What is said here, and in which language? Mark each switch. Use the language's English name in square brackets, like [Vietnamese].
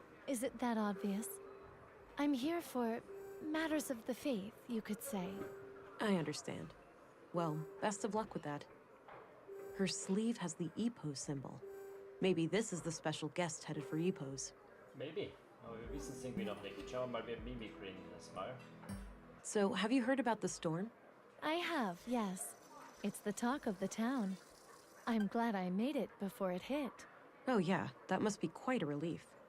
[English] Is it that obvious? I'm here for matters of the faith, you could say. I understand. Well, best of luck with that. Her sleeve has the Epos symbol. Maybe this is the special guest headed for Epos. Maybe. [German] Aber wir wissen es irgendwie noch nicht. Schauen wir mal, wer Mimikry erstmal. [English] So, have you heard about the storm? I have, yes. It's the talk of the town. I'm glad I made it before it hit. Oh yeah, that must be quite a relief.